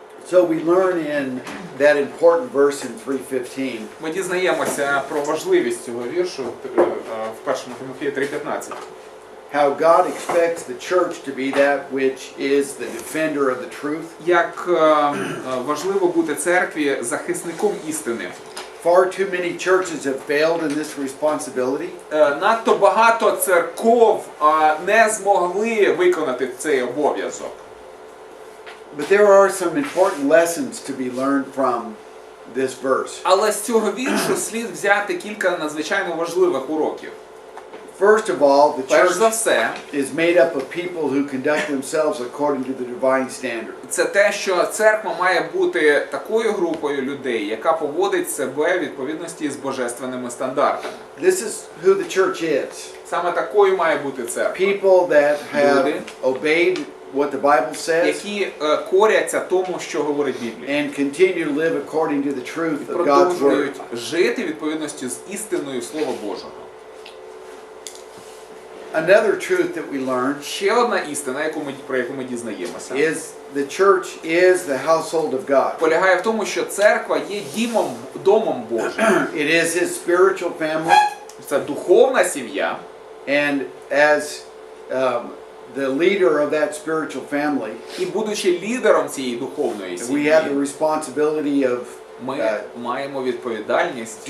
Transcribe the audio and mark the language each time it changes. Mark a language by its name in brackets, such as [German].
[English] So we learn in that important verse in 3:15. [Ukrainian] Ми дізнаємося про важливість цього віршу в 1 Тимофія 3:15. [English] How God expects the church to be that which is the defender of the truth. [Ukrainian] Як важливо бути церкві захисником істини. [English] Far too many churches have failed in this responsibility. [Ukrainian] Надто багато церков не змогли виконати цей обов'язок. [English] But there are some important lessons to be learned from this verse. [Ukrainian] Але з цього віршу слід взяти кілька надзвичайно важливих уроків. [English] First of all, the [Ukrainian] Перш за [English] church [Ukrainian] все, [English] is made up of people who conduct themselves according to the divine standard. [Ukrainian] це те, що церква має бути такою групою людей, яка поводить себе в відповідності з божественними стандартами. [English] This is who the church is. [Ukrainian] Саме такою має бути церква. [English] People that have obeyed what the Bible says [Ukrainian] Які коряться тому, що говорить Біблія. [English] and continue to live according to the truth of God's word. [Ukrainian] Продовжують жити в відповідності з істиною Слова Божого. [English] Another truth that we learn [Ukrainian] Ще одна істина, про яку ми дізнаємося, [English] is the church is the household of God. [Ukrainian] полягає в тому, що церква є домом Божим. [English] It is His spiritual family, [Ukrainian] Це духовна сім'я. [English] and as the leader of that spiritual family, [Ukrainian] І будучи лідером цієї духовної [English] we have [Ukrainian] сім'ї, [English] the responsibility of [Ukrainian] ми маємо відповідальність